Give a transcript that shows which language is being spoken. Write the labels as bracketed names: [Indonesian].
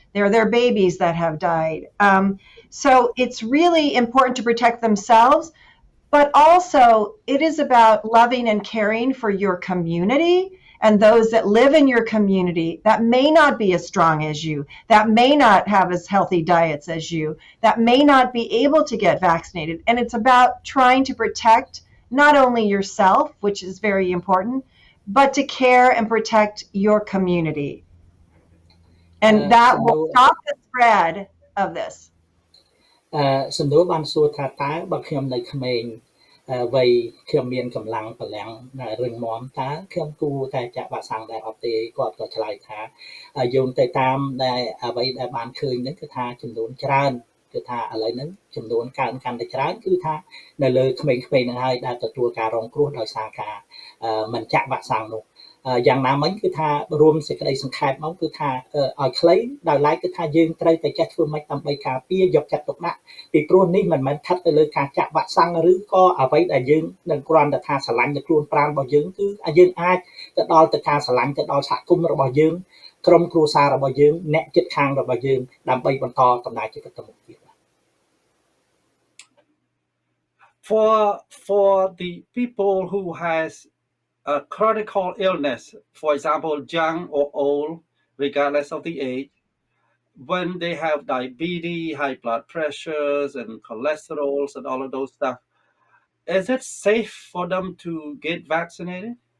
[English] There are their babies that have died. So it's really important to protect themselves, but also it is about loving and caring for your community and those that live in your community that may not be as strong as you, that may not have as healthy diets as you, that may not be able to get vaccinated. And it's about trying to protect not only yourself, which is very important, but to care and protect your community. And that will stop the spread of this. [Khmer] សំណួរបានសួរថាតើបើខ្ញុំនៅក្មេងវ័យខ្ញុំមានកម្លាំងបលាំងរឹងមាំតើខ្ញុំគួរតែចាក់វ៉ាក់សាំងដែរអត់ទេគាត់ក៏ឆ្លើយថាយោងទៅតាមដែលអ្វីដែលបានឃើញហ្នឹងគឺថាចំនួនច្រើនគឺថាឥឡូវហ្នឹងចំនួនកើនកាន់តែច្រើនគឺថានៅលើក្មេងៗហ្នឹងហើយដែលទទួលការរងគ្រោះដោយសារការ មិនចាក់វ៉ាក់សាំងនោះយ៉ាងណាមិញគឺថារួមសេចក្តីសង្ខេបមកគឺថាឲ្យខ្លីដោយឡែកគឺថាយើងត្រូវតែចេះធ្វើម៉េចដើម្បីការពារយកចិត្តទុកដាក់ពីព្រោះនេះមិនមែនស្ថិតទៅលើការចាក់វ៉ាក់សាំងឬក៏អ្វីដែលយើងនឹងគ្រាន់តែថាស្រឡាញ់ទៅខ្លួនប្រាណរបស់យើងគឺយើងអាចទៅដល់ទៅការស្រឡាញ់ទៅដល់សហគមន៍របស់យើងក្រុមគ្រួសាររបស់យើងអ្នកជិតខាងរបស់យើងដើម្បីបន្តដំណើរជីវិតទៅមុខទៀត [English] For the people who has a chronic illness, for example, young or old, regardless of the age, when they have diabetes, high blood pressures, and cholesterols, and all of those stuff, is it safe for them to get vaccinated?